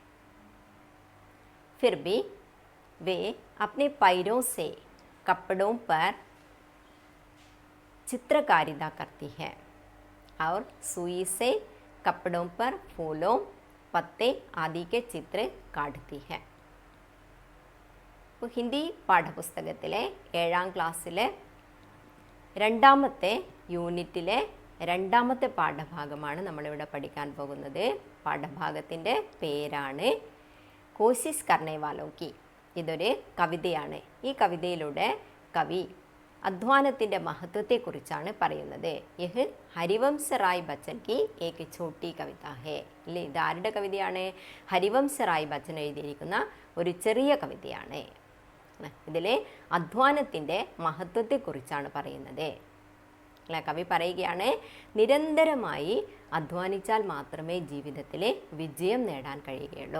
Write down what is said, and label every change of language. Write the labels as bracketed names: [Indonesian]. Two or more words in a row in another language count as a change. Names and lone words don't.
[Hindi] फिर भी वे अपने पैरों से कपड़ों पर चित्रकारिता करती है और सुई से कपड़ों पर फूलों, पत्ते आदि के चित्र काटती है। [Malayalam] ഹിന്ദി പാഠപുസ്തകത്തിലെ 7ാം ക്ലാസ്സിലെ രണ്ടാമത്തെ യൂണിറ്റിലെ രണ്ടാമത്തെ പാഠഭാഗമാണ് നമ്മളിവിടെ പഠിക്കാൻ പോകുന്നത്. പാഠഭാഗത്തിൻ്റെ പേരാണ് കോശിഷ് കർണേ വാലോं की. ഇതൊരു കവിതയാണ്. ഈ കവിതയിലൂടെ കവി അധ്വാനത്തിൻ്റെ മഹത്വത്തെക്കുറിച്ചാണ് പറയുന്നത്. [Hindi] യഹ് ഹരിവംശ റായ് ബച്ചൻ की एक छोटी कविता है. [Malayalam] അല്ലേ, ഇത് ആരുടെ കവിതയാണ്? ഹരിവംശ റായ് ബച്ചൻ എഴുതിയിരിക്കുന്ന ഒരു ചെറിയ കവിതയാണ്. ഇതിലെ അധ്വാനത്തിൻ്റെ മഹത്വത്തെക്കുറിച്ചാണ് പറയുന്നത്. അല്ല, കവി പറയുകയാണ്, നിരന്തരമായി അധ്വാനിച്ചാൽ മാത്രമേ ജീവിതത്തിൽ വിജയം നേടാൻ കഴിയുകയുള്ളൂ.